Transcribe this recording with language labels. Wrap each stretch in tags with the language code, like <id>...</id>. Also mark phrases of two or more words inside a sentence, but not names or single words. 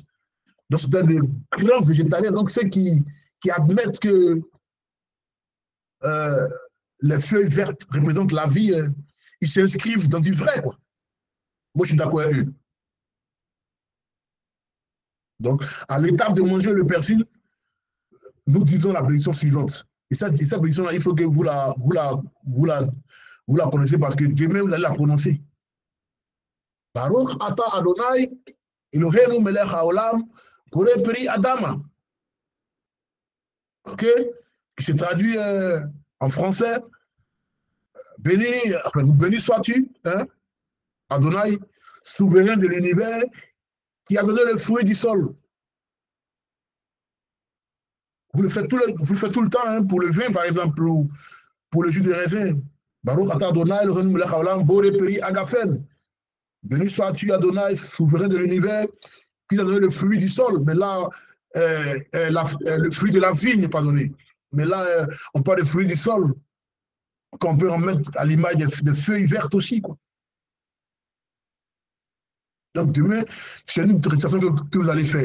<fr>Donc, c'est des grands végétariens, donc ceux qui admettent que les feuilles vertes représentent la vie, ils s'inscrivent dans du vrai, quoi. Moi, je suis d'accord avec eux. Donc, à l'étape de manger le persil, nous disons la bénédiction suivante. Et cette bénédiction-là, il faut que vous la connaissez parce que demain, vous allez la prononcer.</fr> <he>ברוך אתה ה׳ אלהינו מלך העולם בורא פרי אדמה.</he> <fr>OK? Qui se traduit en français. Béni sois-tu, hein? Adonai, souverain de l'univers, qui a donné le fruit du sol. Vous le faites tout le temps, hein, pour le vin, par exemple, ou pour le jus de raisin.</fr> <he>ברוך אתה ה׳ אלהינו מלך העולם בורא פרי הגפן.</he> <fr>Béni sois-tu, Adonai, souverain de l'univers, qui a donné le fruit du sol. Mais là, le fruit de la vigne, pardonnez. Mais là, on parle des fruits du sol, qu'on peut en mettre à l'image des feuilles vertes aussi, quoi. Donc, demain, c'est une récitation que vous allez faire.</fr>